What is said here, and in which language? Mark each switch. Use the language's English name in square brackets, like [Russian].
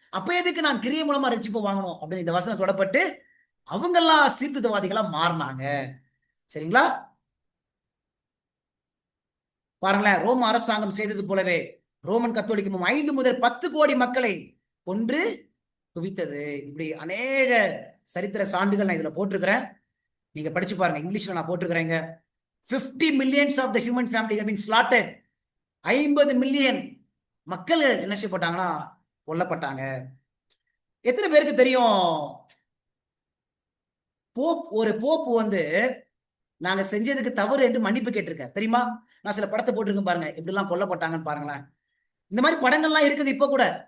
[Tamil] அப்ப எதுக்கு நான் கிரியை மூலமா ரட்சிப்பு வாங்கணும் அப்படின்னு இந்த வசனம் தொடப்பட்டு அவங்க எல்லாம் சீர்திருத்தவாதிகளா மாறினாங்க. சரிங்களா? பாருங்களேன், ரோம அரசாங்கம் செய்தது போலவே ரோமன் கத்தோலிக்கமும் 5 முதல் 10 கோடி மக்களை கொன்று குவித்தது. இப்படி அநேக சரித்திர சான்றுகள் நான் இதுல போட்டிருக்கிறேன், நீங்க படிச்சு பாருங்க. இங்கிலீஷ்ல நான் போட்டிருக்கிறேங்க. [English] 50 millions of the human family have been slaughtered. [Tamil] 50 million மக்கள் என்ன செய்யப்பட்டாங்கன்னா கொல்லப்பட்டாங்க. எத்தனை பேருக்கு தெரியும் ஒரு போப்பு வந்து நாங்க செஞ்சதுக்கு தவறு என்று மன்னிப்பு கேட்டிருக்கேன் தெரியுமா? நான் சில படத்தை போட்டிருக்கேன் பாருங்க, எப்படி எல்லாம் கொல்லப்பட்டாங்கன்னு பாருங்களேன். இந்த மாதிரி படங்கள்லாம் இருக்குது இப்ப கூட.